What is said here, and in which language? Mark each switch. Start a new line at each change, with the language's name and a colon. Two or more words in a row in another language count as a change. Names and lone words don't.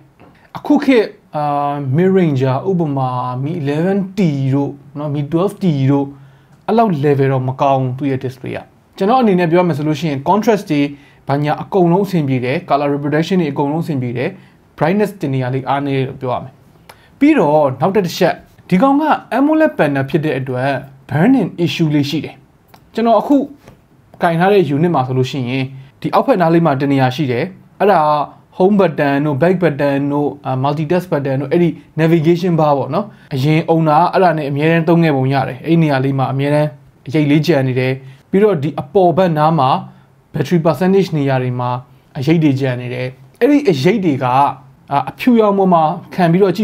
Burmese: အခုခေတ်
English: mid range
Burmese: ဥပမာ Mi 11T တို့เนาะ Mi 12T တို့အဲ့လောက် level တော့မကောင်းသူ့ရဲ့ display ကကျွန်တော်အနေနဲ့ပြောရမယ်ဆိုလို့ရှိရင် contrast တွေဘာညာအကုန်လုံးအဆင်ပြေတယ်
English: color reproduction
Burmese: တွေအကုန်လုံးအဆင်ပြေတယ် brightness တင်နေရလေးအားနေတယ်လို့ပြောရမယ်ပြီးတော့နောက်တစ်ချက်ဒီကောင်က
English: AMOLED panel
Burmese: ဖြစ်တဲ့အတွက်
English: burn-in issue
Burmese: လေးရှိတယ်ကျွန်တော်အခုကင်ထားတဲ့ unit မှာဆိုလို့ရှိရင် ဒီအောက်ဖက်နားလေးမှာတနေရာရှိတယ်အဲ့ဒါ
English: home button
Burmese: တို့
English: back button
Burmese: တို့
English: multitask button
Burmese: တို့အဲ့ဒီ
English: navigation bar
Burmese: ပေါ့နော်အရင်အုံတာအဲ့ဒါနဲ့အများတန်းသုံးခဲ့ပုံရတယ်အဲ့နေရာလေးမှာအများတန်းရိတ်လေးကျန်နေတယ်ပြီးတော့ဒီအပေါ်ဘက်နားမှာ
English: battery percentage
Burmese: နေရာတွေမှာအရိတ်တွေကျန်နေတယ်အဲ့ဒီအရိတ်တွေကအဖြူရောင်ပေါ်မှာခံပြီးတော့ကြ